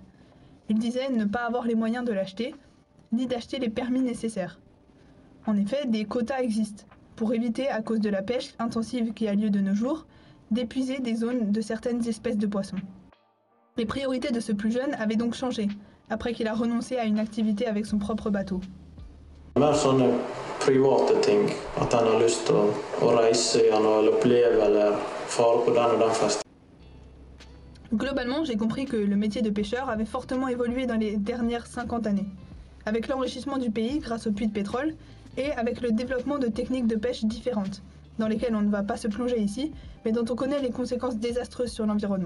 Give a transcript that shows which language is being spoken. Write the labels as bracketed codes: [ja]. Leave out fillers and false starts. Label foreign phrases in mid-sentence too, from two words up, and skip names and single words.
[fr] Il disait ne pas avoir les moyens de l'acheter, ni d'acheter les permis nécessaires. En effet, des quotas existent, pour éviter, à cause de la pêche intensive qui a lieu de nos jours, d'épuiser des zones de certaines espèces de poissons. Les priorités de ce plus jeune avaient donc changé, après qu'il a renoncé à une activité avec son propre bateau. [no] Mer sånne private ting, at han har lyst til å reise igjen og oppleve eller fare på den og den festen. [fr] Globalement, j'ai compris que le métier de pêcheur avait fortement évolué dans les dernières 50 années, avec l'enrichissement du pays grâce aux puits de pétrole et avec le développement de techniques de pêche différentes, dans lesquelles on ne va pas se plonger ici, mais dont on connaît les conséquences désastreuses sur l'environnement.